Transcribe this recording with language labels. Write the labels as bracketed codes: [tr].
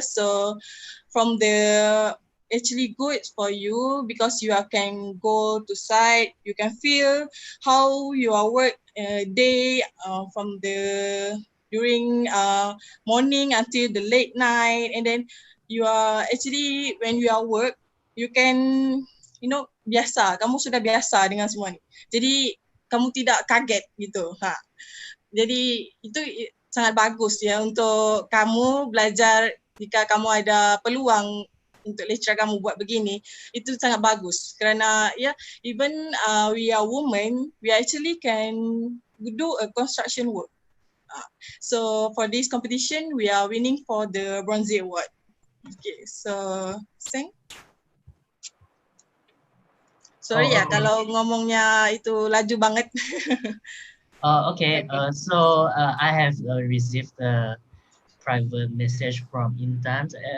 [en] So from the actually good for you because you can go to site, you can feel how your work day from the during morning until the late night, and then you are actually when you are work, you can [ms] biasa, kamu sudah biasa dengan semua ni. Jadi kamu tidak kaget gitu. Jadi itu sangat bagus ya untuk kamu belajar jika kamu ada peluang untuk lecturer kamu buat begini, itu sangat bagus kerana [en] even we are women, we actually can do a construction work. So for this competition, we are winning for the bronze award. Okay, so Seng. Sorry Oh, ya okay. [ms] kalau ngomongnya itu laju banget. [en] Okay. So I have received a private message from Intan.